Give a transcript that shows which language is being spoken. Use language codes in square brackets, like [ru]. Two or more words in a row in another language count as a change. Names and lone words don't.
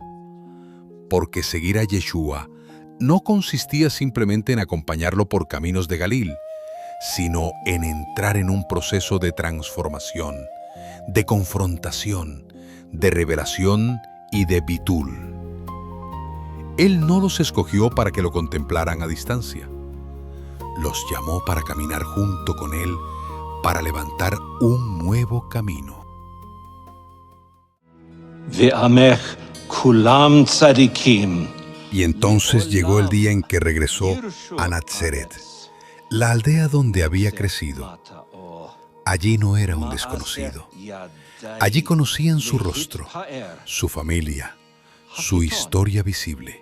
[es] Porque seguir a Yeshua no consistía simplemente en acompañarlo por caminos de Galil, sino en entrar en un proceso de transformación, de confrontación, de revelación y de bitul. Él no los escogió para que lo contemplaran a distancia. Los llamó para caminar junto con él, para levantar un nuevo camino. [he] ועמך כולם צדיקים. [es] Y entonces llegó el día en que regresó a Nazaret, la aldea donde había crecido. Allí no era un desconocido. Allí conocían su rostro, su familia, su historia visible.